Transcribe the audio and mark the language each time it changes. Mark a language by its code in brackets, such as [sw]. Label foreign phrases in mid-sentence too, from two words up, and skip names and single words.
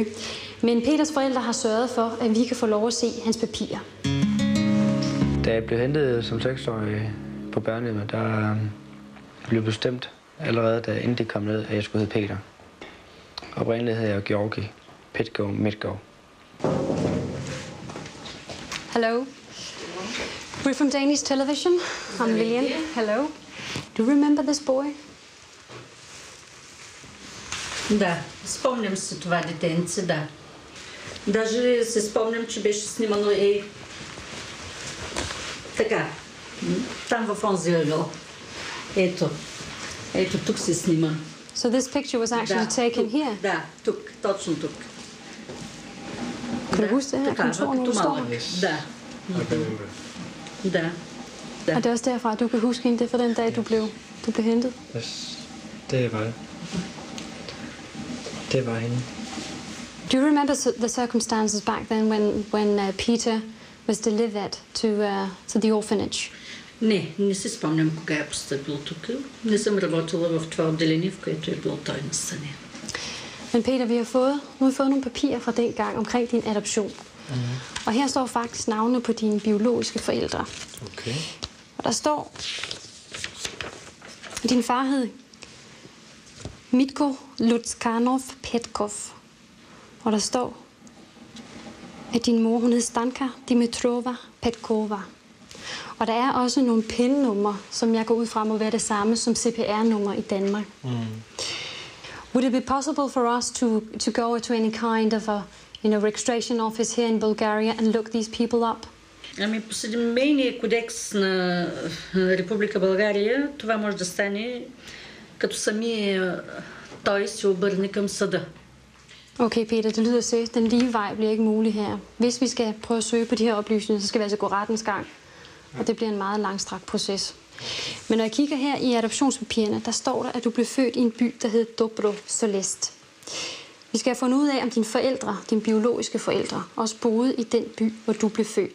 [da] Men Peters forældre har sørget for, at vi kan få lov at se hans papirer. Da jeg blev hentet som 6-årig på børnehjemmet, der blev bestemt allerede, da inden det kom ned, at jeg skulle hedde Peter. Oprindeligt hed jeg Georgi Petko Midtgaard. [en] Hello. We're from Danish television. I'm Lillian. Hello. Do you remember this boy? [bg] Да, спомням се това детенце, да. Даже се спомням, че беше снимано така, там в онзи ъгъл. Ето тук се снима. [en] So this picture was actually taken here? [bg] Да, тук, точно тук. [da] Kan du huske det her kontor, hvor du står? [bg] Да. Да. [da] Og det er også derfra, at du kan huske hende, det for den dag, du blev hentet? Yes, det var det. Det var hende. [en] Do you remember the circumstances back then when Peter was delivered to the orphanage? [bg] Не си спомням кога е постъпил тук. Не съм работила в това отделение, в което е бил той настанен. [da] Men Peter, vi har fået nogle papirer fra den gang omkring din adoption. Og her står faktisk navnene på dine biologiske forældre. Okay. Og der står, at din far hed Mitko Lutskanov Petkov. Og der står, at din mor, hun hed Stanka Dimitrova Petkova. Og der er også nogle PIN-numre, som jeg går ud fra må være det samme som CPR-nummer i Danmark. [en] Would it be possible for us to go to any kind of a registration office here in Bulgaria and look these people up? [bg] Ами по Семейния кодекс на Република България това може да стане като самия той се обърне към съда. [da] Okay, Peter, det lyder seriøst. Den lige vej bliver ikke mulig her. Hvis vi skal prøve at søge på de her oplysninger, så skal vi altså gå rettens gang. Og det bliver en meget langstrakt proces. Men når jeg kigger her i adoptionspapirerne, der står der, at du blev født i en by, der hed Dobro Solest. Vi skal have fundet ud af, om dine forældre, dine biologiske forældre, også boede i den by, hvor du blev født.